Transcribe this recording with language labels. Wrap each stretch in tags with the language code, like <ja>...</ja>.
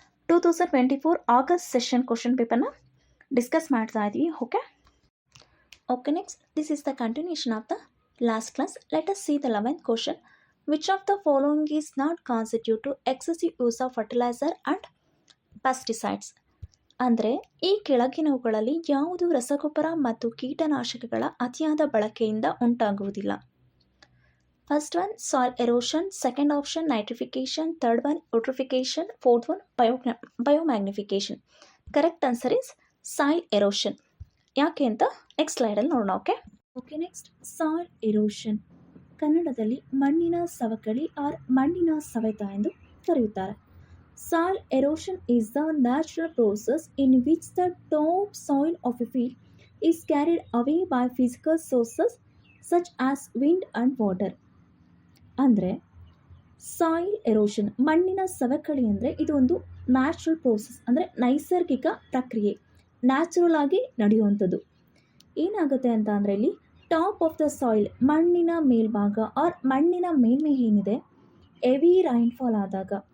<kn>2024 August session question paper na discuss ಮಾಡ್ತಾ ಇದೀವಿ.</kn> <en>Okay, next this is the continuation of the last class. Let us see the 11th question. Which of the following is not constitute to excessive use of fertilizer and pesticides?</en> <kn>ಅಂದರೆ ಈ ಕೆಳಗಿನವುಗಳಲ್ಲಿ ಯಾವುದು ರಸಗೊಬ್ಬರ ಮತ್ತು ಕೀಟನಾಶಕಗಳ ಅತಿಯಾದ ಬಳಕೆಯಿಂದ ಉಂಟಾಗುವುದಿಲ್ಲ?</kn> <en>First one soil erosion, second option nitrification, third one eutrophication, fourth one biomagnification. Correct answer is soil erosion.</en> <kn>ಯಾಕೆ ಅಂತ ನೆಕ್ಸ್ಟ್ ಸ್ಲೈಡಲ್ಲಿ ನೋಡೋಣ. ಓಕೆ ನೆಕ್ಸ್ಟ್ ಸಾಯಿಲ್ ಎರೋಷನ್ ಕನ್ನಡದಲ್ಲಿ ಮಣ್ಣಿನ ಸವಕಳಿ ಆರ್ ಮಣ್ಣಿನ ಸವೆತ ಎಂದು ಕರೆಯುತ್ತಾರೆ.</kn> <en>Soil erosion is the natural process in which the top soil of a field is carried away by physical sources such as wind and water.</en> <kn>ಅಂದರೆ soil erosion ಮಣ್ಣಿನ ಸವಕಳಿ ಅಂದರೆ ಇದು ಒಂದು ನ್ಯಾಚುರಲ್ ಪ್ರೋಸೆಸ್, ಅಂದರೆ ನೈಸರ್ಗಿಕ ಪ್ರಕ್ರಿಯೆ, ನ್ಯಾಚುರಲ್ ಆಗಿ ನಡೆಯುವಂಥದ್ದು. ಏನಾಗುತ್ತೆ ಅಂತ ಅಂದರೆ ಇಲ್ಲಿ ಟಾಪ್ ಆಫ್ ದ ಸಾಯಿಲ್ ಮಣ್ಣಿನ ಮೇಲ್ಭಾಗ ಆರ್ ಮಣ್ಣಿನ ಮೇಲ್ಮೈ ಏನಿದೆ ಹೆವಿ ರೈನ್ಫಾಲ್ ಆದಾಗ,</kn>